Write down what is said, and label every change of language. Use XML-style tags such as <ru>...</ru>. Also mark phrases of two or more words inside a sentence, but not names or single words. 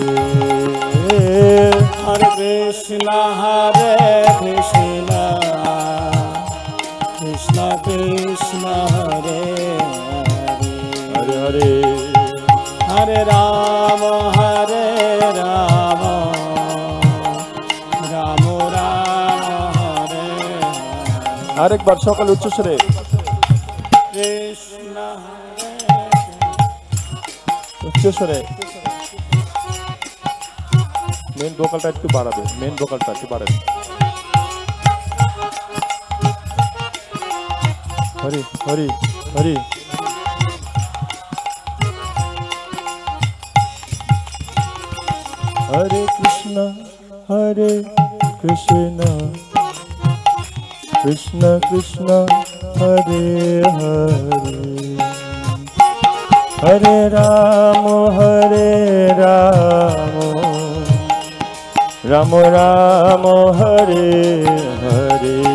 <sa>हरे कृष्ण, कृष्ण कृष्ण, हरे हरे, हरे राम, राम राम, हरे</sa> <bn>আরেকবার সকলে উচ্চস্বরে</bn> <sa>Krishna,</sa> <bn>উচ্চস্বরে মেন ভোকালটা একটু বাড়াবে, মেন ভোকালটা একটু বাড়াবে। হরি হরি হরি,</bn> <sa>हरे कृष्ण, कृष्ण कृष्ण, हरे हरे, हरे राम, राम राम, हरे हरे.</sa>